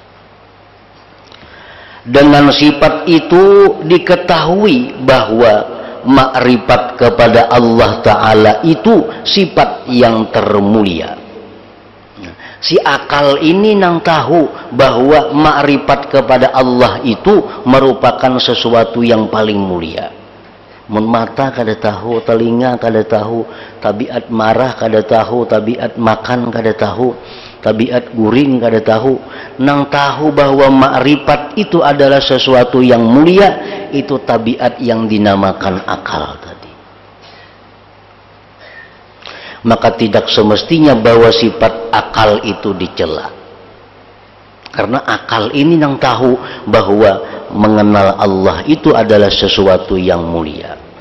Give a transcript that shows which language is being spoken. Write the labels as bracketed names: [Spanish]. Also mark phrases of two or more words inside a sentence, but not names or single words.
[Indonesian] Dengan sifat itu diketahui bahwa makrifat kepada Allah Ta'ala itu sifat yang termulia. Si akal ini nang tahu bahwa makrifat kepada Allah itu merupakan sesuatu yang paling mulia. [Banjar] Mun mata kada tahu, telinga kada tahu, tabiat marah kada tahu, tabiat makan kada tahu, tabiat guring kada tahu. [Indonesian] Nang tahu bahwa makrifat itu adalah sesuatu yang mulia, itu tabiat yang dinamakan akal tadi. Maka tidak semestinya bahwa sifat akal itu dicela. Karena akal ini nang tahu bahwa mengenal Allah itu adalah sesuatu yang mulia.